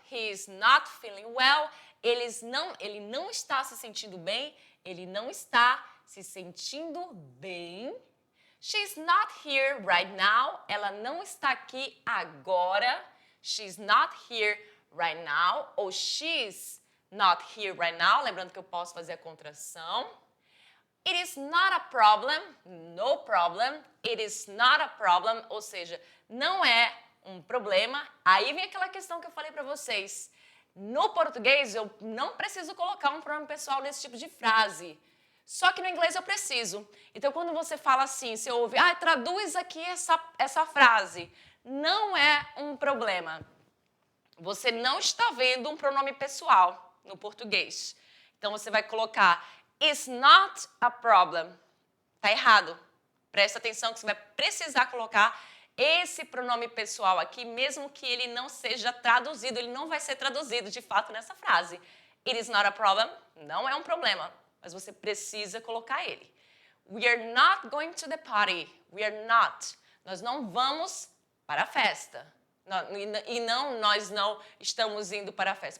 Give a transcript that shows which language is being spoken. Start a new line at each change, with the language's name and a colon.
English: He is not feeling well,
Portuguese: ele não está se sentindo bem, ele não está se sentindo bem.
English: She's not here right now,
Portuguese: ela não está aqui agora.
English: She's not here right now, ou she's not here right now,
Portuguese: lembrando que eu posso fazer a contração.
English: It is not a problem, no problem. It is not a problem,
Portuguese: ou seja, não é um problema. Aí vem aquela questão que eu falei para vocês. No português, eu não preciso colocar um pronome pessoal nesse tipo de frase. Só que no inglês eu preciso. Então, quando você fala assim, você ouve, traduz aqui essa frase. Não é um problema. Você não está vendo um pronome pessoal no português. Então, você vai colocar
English: It's not a problem.
Portuguese: Está errado. Presta atenção que você vai precisar colocar esse pronome pessoal aqui, mesmo que ele não seja traduzido. Ele não vai ser traduzido, de fato, nessa frase.
English: It is not a problem.
Portuguese: Não é um problema. Mas você precisa colocar ele.
English: We are not going to the party. We are not.
Portuguese: Nós não vamos para a festa. Nós não estamos indo para a festa.